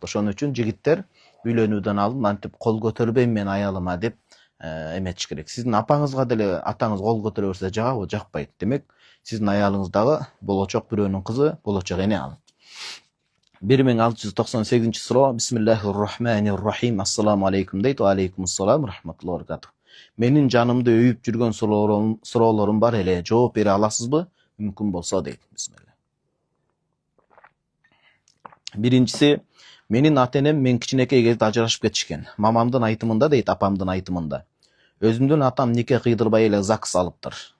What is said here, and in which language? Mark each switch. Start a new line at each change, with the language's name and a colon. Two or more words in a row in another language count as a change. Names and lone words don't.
Kyrgyz: Ошон үчүн жигиттер үйлөнүүдөн алдын антип кол көтөрбөйм мен аялыма деп эметиш керек. Сиздин апаңызга деле атаңыз кол көтөрө берсе жагабы, жакпайт. Демек, сиздин аялыңыз дагы болочок бирөөнүн кызы, болочок эне ал. 1698 суроо.
Arabic: بسم الله الرحمن الرحيم. السلام عليكم
Kyrgyz: дейт.
Arabic: وعليكم السلام ورحمة الله وبركاته.
Kyrgyz: Менин жанымды өйүп жүргөн суроолорум бар эле. Жооп бере аласызбы? Мүмкүн болсо дейт. Бисмилlah. Биринчиси, менин ата-энем мен кичинекей кезде ажырашып кетишкен. Мамамдын айтымында дейт, апамдын айтымында. Өзүмдүн атам нике кыйдырбай эле ЗАГС алыптыр.